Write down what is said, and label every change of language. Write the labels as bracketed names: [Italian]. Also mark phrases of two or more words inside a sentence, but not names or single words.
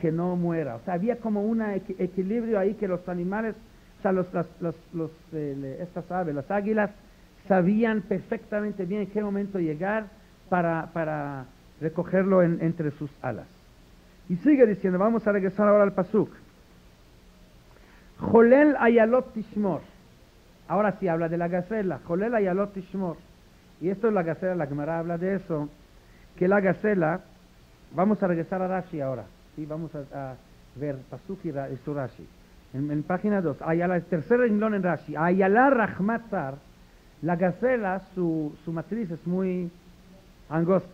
[Spanish] O sea, había como un equilibrio ahí que los animales, o sea, estas aves, las águilas, sabían perfectamente bien en qué momento llegar para recogerlo entre sus alas. Y sigue diciendo, vamos a regresar ahora al pasuk. [Hebrew] חולל אילות תשמור. [Spanish] Ahora sí habla de la gacela. [Hebrew] חולל אילות תשמור. [Spanish] Y esto es la gacela, la Gemara habla de eso, que la gacela, vamos a regresar a Rashi ahora. ¿Sí? Vamos a ver pasuk y su Rashi. En página 2, el tercer renglón en Rashi. [Hebrew] אילה רחמה צר. [Spanish] La gacela, su matriz es muy angosta.